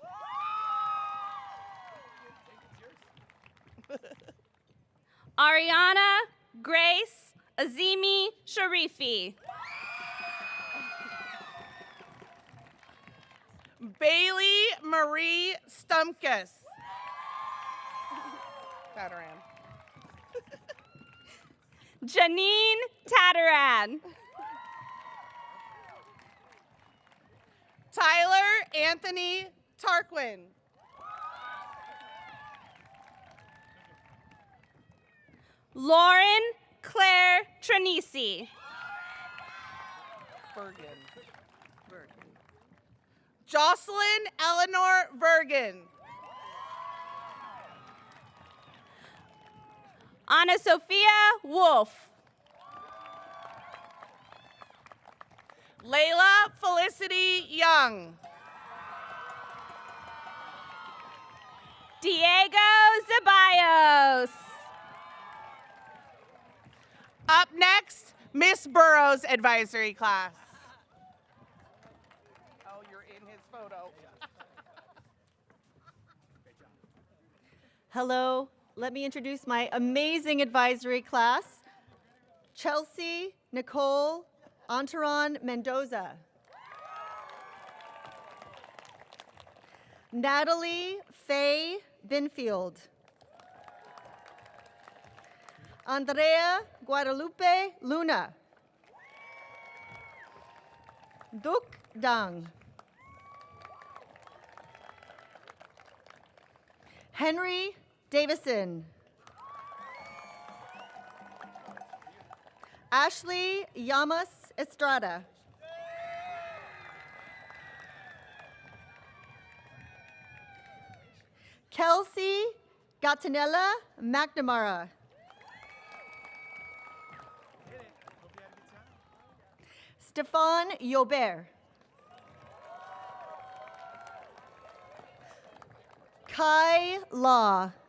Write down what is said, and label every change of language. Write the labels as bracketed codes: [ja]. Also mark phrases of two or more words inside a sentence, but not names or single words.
[en] Ariana Grace Azimi Sharifi. Bailey Marie Stumkus. Padaran. Janine Tataran. Tyler Anthony Tarquin. Lauren Claire Tranisi. Bergen. Jocelyn Eleanor Bergen. Anna Sophia Wolf. Layla Felicity Young. Diego Zabayos. Up next, Miss Burrows advisory class. Oh, you're in his photo. Hello, let me introduce my amazing advisory class, Chelsea Nicole Antaron Mendoza, Natalie Faye Binfield, Andrea Guadalupe Luna, Duk Dang, Henry Davison, Ashley Llamas Estrada, Kelsey Gatinella McNamara, Stefan Yobert, Kai Law,